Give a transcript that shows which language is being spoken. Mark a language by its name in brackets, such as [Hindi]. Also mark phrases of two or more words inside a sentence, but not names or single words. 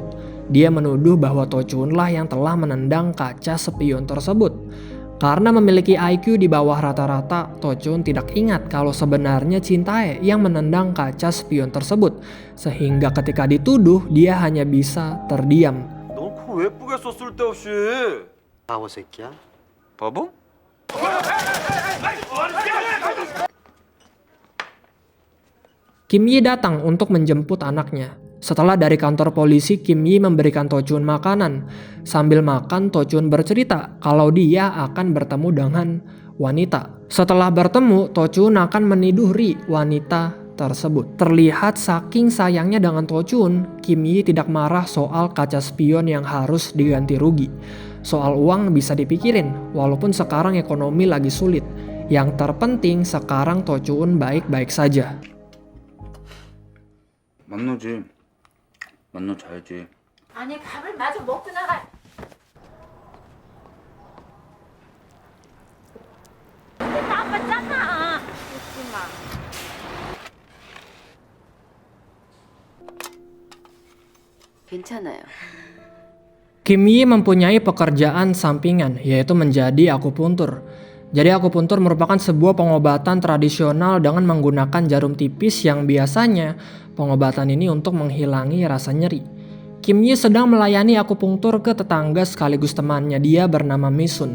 [Indonesian] Dia menuduh bahwa To Chun lah yang telah menendang kaca spion tersebut. Karena memiliki IQ di bawah rata-rata, To Chun tidak ingat kalau sebenarnya Chin-tae yang menendang kaca spion tersebut. Sehingga ketika dituduh, dia hanya bisa terdiam. [Korean] 너 그거 왜 뿌겠어 쓸데없이? 바보 새끼야. 바보? [Indonesian] Kim Yi datang untuk menjemput anaknya. Setelah dari kantor polisi, Kim Yi memberikan To Chun makanan. Sambil makan, To Chun bercerita kalau dia akan bertemu dengan wanita. Setelah bertemu, To Chun akan meniduri wanita tersebut. Terlihat saking sayangnya dengan To Chun, Kim Yi tidak marah soal kaca spion yang harus diganti rugi. Soal uang bisa dipikirin, walaupun sekarang ekonomi lagi sulit. Yang terpenting sekarang To Chun baik-baik saja. [Korean] 만나지. 만나자야지. 아니 밥을 마저 먹고 나가. 근데 나빴잖아. 웃지 마. 괜찮아요. [Indonesian] Kim Yi mempunyai pekerjaan sampingan, yaitu menjadi akupuntur. Jadi akupuntur merupakan sebuah pengobatan tradisional dengan menggunakan jarum tipis yang biasanya pengobatan ini untuk menghilangi rasa nyeri. Kim Yi sedang melayani akupuntur ke tetangga sekaligus temannya, dia bernama Misun.